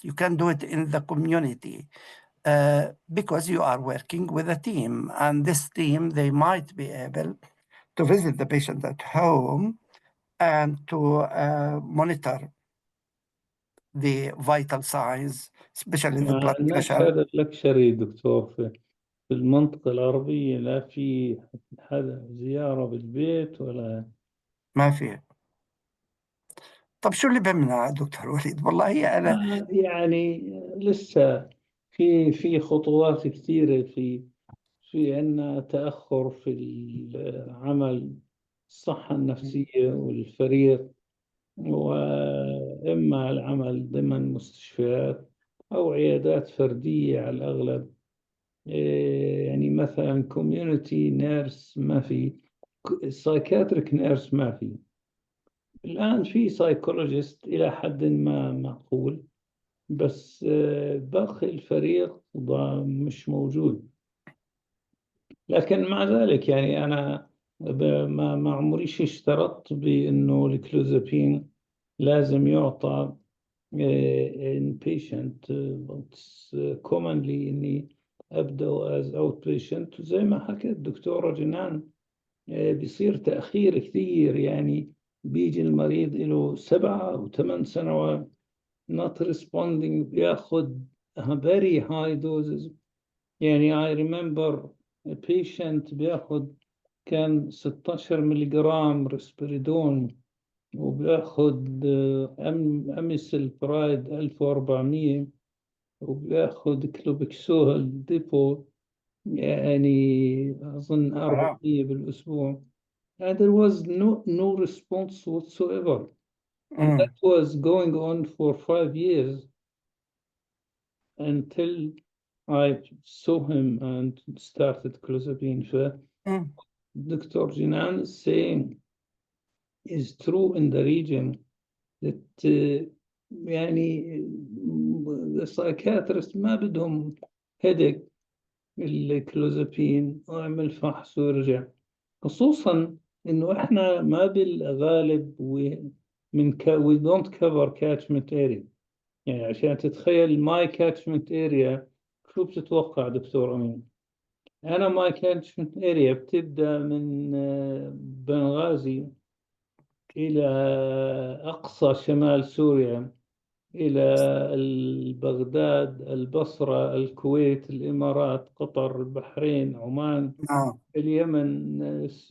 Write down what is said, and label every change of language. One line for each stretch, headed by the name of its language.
English: You can do it in the community because you are working with a team. And this team, they might be able to visit the patient at home and to monitor the vital signs, especially the blood
Arabic: هناك
English: pressure.
Arabic: هذا اللكشري دكتور في المنطقة العربية لا في هذا زيارة بالبيت ولا ما في. طب شو اللي بمنع دكتور وليد؟ والله أنا يعني لسه في خطوات كثيرة في عندنا تأخر في العمل الصحة النفسية والفريق، وإما العمل ضمن مستشفيات أو عيادات فردية على الأغلب. يعني مثلا كوميونيتي نيرس ما في، سايكاتريك نيرس ما في. الآن في سايكولوجيست إلى حد ما معقول، بس باقي الفريق مش موجود. لكن مع ذلك يعني أنا ما عمريش اشترطت بأنه الكلوزابين لازم يعطى inpatient.
English: It's commonly
Arabic: إني أبدأ
English: as outpatient.
Arabic: زي ما حكت الدكتورة جنان بيصير تأخير كثير، يعني بيجي المريض له 7 أو 8 سنوات
English: not responding،
Arabic: بياخد
English: very high doses.
Arabic: يعني
English: I remember a patient
Arabic: بياخد كان 16 ملغرام ريسبيريدون، وبياخد أميسل برايد 1400، وبياخد كلوبكسول ديبو يعني أظن 400 بالأسبوع.
English: And there was no response whatsoever. And that was going on for 5 years until I saw him and started clozapine. Dr. Jinan is saying is true in the region that يعني the psychiatrist
Arabic: ما بدهم
English: headache الكلوزابين،
Arabic: واعمل فحص وارجع. خصوصا انه احنا ما بالغالب
English: we don't cover catchment area.
Arabic: يعني عشان تتخيل
English: my catchment area
Arabic: شو بتتوقع دكتور أمين؟ أنا my catchment area بتبدأ من بنغازي إلى أقصى شمال سوريا، إلى بغداد، البصرة، الكويت، الإمارات، قطر، البحرين، عمان، اليمن.